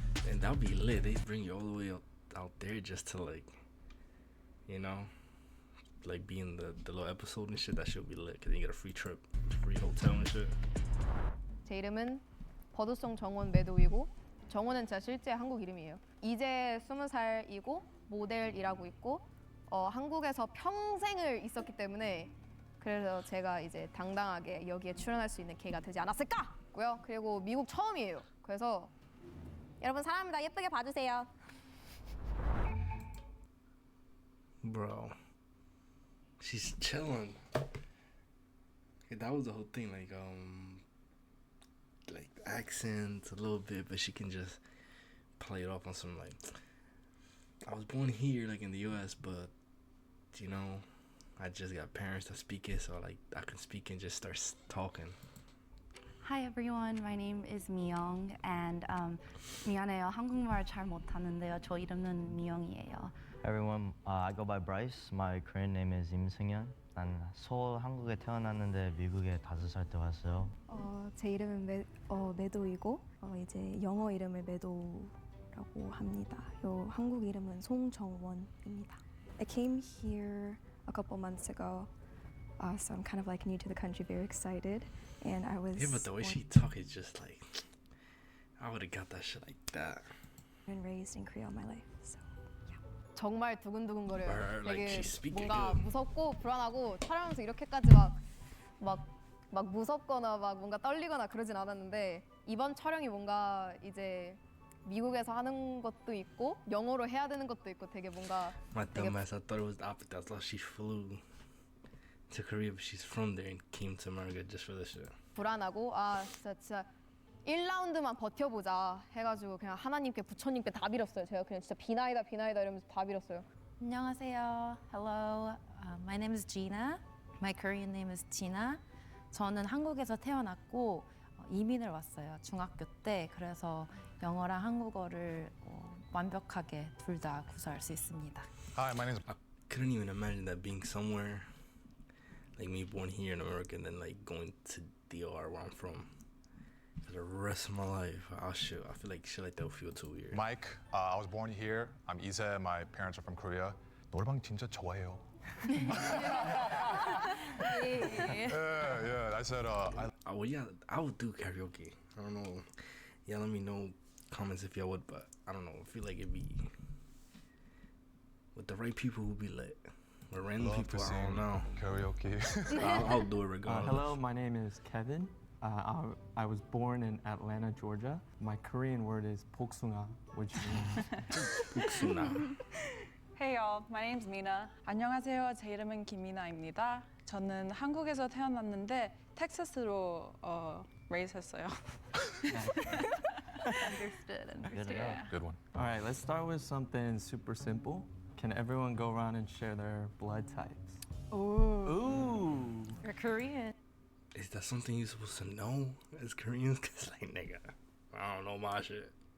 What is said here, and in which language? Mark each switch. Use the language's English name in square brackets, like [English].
[English] And that would be lit. They bring you all the way out there just to like, you know, like be in the little episode and shit. That should be lit because you get a free trip, free hotel and shit. [Korean] 제 이름은 버드송 정원 매도이고 정원은 제 실제 한국 이름이에요. 이제 20살이고 모델 일하고 있고 한국에서 평생을 있었기 때문에 그래서 제가 이제 당당하게 여기에 출연할 수 있는 기회가 되지 않았을까고요. 그리고 미국 처음이에요. 그래서 여러분 사랑합니다. 예쁘게 봐주세요. [English] Bro, she's chilling. That was the whole thing, like accents a little bit, but she can just play it off on some like. I was born here, like in the U.S., but you know, I just got parents that speak it, so like I can speak and just start talking. Hi everyone, my name is 미영 and [Korean] 미안해요. 한국말 잘 못하는데요. 저 이름은 미영이에요. [English] Everyone, I go by Bryce. My Korean name is 임승현. [Korean] 난 서울 한국에 태어났는데 미국에 5살 때 왔어요. 제 이름은 매도이고 이제 영어 이름을 매도라고 합니다. 요 한국 이름은 송정원입니다. [English] I came here a couple months ago, so I'm kind of like new to the country, very excited, and I was. Yeah, but the way she talk is just like, I would have got that shit like that. And raised in Korea all my life, so. [Korean] 정말 두근두근거려요. [English] Like [Korean] 되게 [English] she's speaking [Korean] 뭔가 [English] good. [Korean] 무섭고 불안하고 촬영하면서 이렇게까지 막 무섭거나 막 뭔가 떨리거나 그러진 않았는데 이번 촬영이 뭔가 이제 미국에서 하는 것도 있고 영어로 해야 되는 것도 있고 되게 뭔가 [English] My dumbass, I thought it was the opposite. I thought she flew to Korea, but she's from there and came to America just for this shit. [Korean] 불안하고 진짜 1라운드만 버텨보자 해가지고 그냥 하나님께 부처님께 다 빌었어요. 제가 그냥 진짜 비나이다 이러면서 다 빌었어요. 안녕하세요. [English] Hello. My name is Gina. My Korean name is Gina. [Korean] 저는 한국에서 태어났고 이민을 왔어요. 중학교 때. 그래서 영어랑 한국어를 완벽하게 둘 다 구사할 수 있습니다. [English] Hi, my name is. I couldn't even imagine that being somewhere like me, born here in America, and then like going to DR where I'm from for the rest of my life. I feel like shit like that would feel too weird. Mike. I was born here. I'm Ise. My parents are from Korea. [Korean] 노래방 진짜 좋아해요. [English] Yeah. I said I would do karaoke. I don't know. Yeah, let me know comments if y'all would, but I don't know. I feel like it'd be with the right people who'd be lit. With random people, I don't know. Karaoke. I'll do it regardless. Hello, my name is Kevin. I was born in Atlanta, Georgia. My Korean word is 복숭아, which means [Korean] 복숭아. [English] Hey y'all, my name's Mina. [Korean] 안녕하세요. 제 이름은 김미나입니다. 저는 한국에서 태어났는데 텍사스로 raise 했어요. [English] Understood. Good one. All right, let's start with something super simple. Can everyone go around and share their blood types? Ooh. You're Korean. Is that something you're supposed to know as Koreans? Cause like nigga, I don't know my shit.